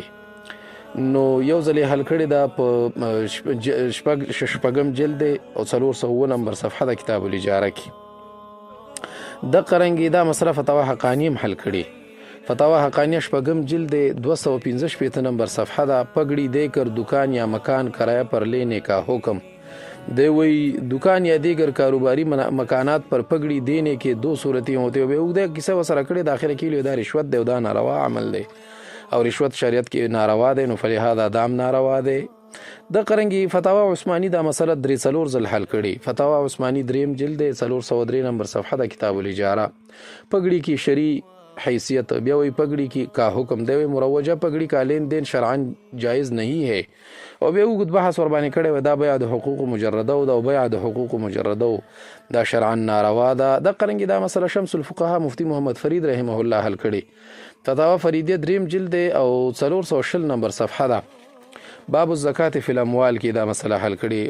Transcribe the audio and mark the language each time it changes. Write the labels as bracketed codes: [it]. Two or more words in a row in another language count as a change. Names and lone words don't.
[ps] نو یو ځل یې حل کړي دا په 6 جلد دی او 409 نمبر صفحه ده کتاب الاجاره کې. د قرنګي دا مسله فتاوا حقانی هم حل کړي. فتاوا حقانی 6 جلد 215 نمبر صفحه ده، [ur] پگڑی دے کر دکان یا مکان کرایہ پر لینے کا حکم. دے وہی دکان یا دیگر کاروباری مکانات پر پگڑی دینے کے 2 صورتیں ہوتے ہوئے [ps] او دې کیسه وسره کړي، د اخر کې دا رشوت دی او دا ناروا عمل دی، او رشوت شریعت کې ناروا دی. نو فلهذا دام ناروا دی. د قرنګي فتاوا عثماني دا مسله 3 ځل حل کړي. فتاوا عثماني 3 جلد 403 نمبر صفحه د کتاب الاجاره. [ur] پګړي کی شرعي حیثیت، [ps] بیا وی [ur] پګړي کی کا حکم دی، مروجه پګړي کا لین دین شرعاً جائز نہیں ہے. [ps] او بیا وګد بحث ور باندې کړي، دا بیع د حقوق مجرده او دا بیع د حقوق مجرده دا شرعاً ناروا ده. د قرنګي دا مسله شمس الفقهاء مفتی محمد فرید رحمه الله حل کړي. فتاوا فریدیه 3 جلد او 420 نمبر صفحه ده، باب الزکات فی الاموال کې دا مسله حل کړي.